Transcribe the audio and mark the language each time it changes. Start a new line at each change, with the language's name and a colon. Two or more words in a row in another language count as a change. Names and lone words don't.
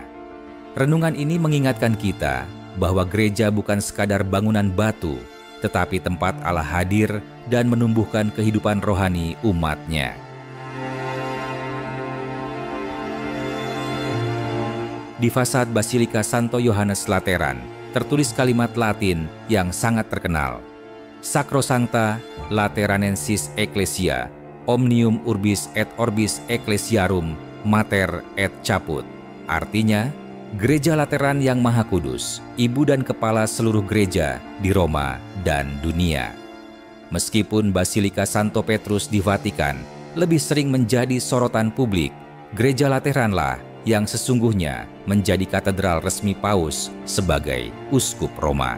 Indonesian: Renungan ini mengingatkan kita bahwa gereja bukan sekadar bangunan batu, tetapi tempat Allah hadir dan menumbuhkan kehidupan rohani umat-Nya. Di fasad Basilika Santo Yohanes Lateran, tertulis kalimat Latin yang sangat terkenal,
Latin: Sacrosancta Lateranensis Ecclesia, Omnium Urbis et Orbis Ecclesiarum Mater et Caput.
Indonesian: Artinya, Gereja Lateran yang Maha Kudus, Ibu dan Kepala seluruh gereja di Roma dan dunia. Meskipun Basilika Santo Petrus di Vatikan lebih sering menjadi sorotan publik, Gereja Lateranlah yang sesungguhnya menjadi katedral resmi Paus sebagai Uskup Roma.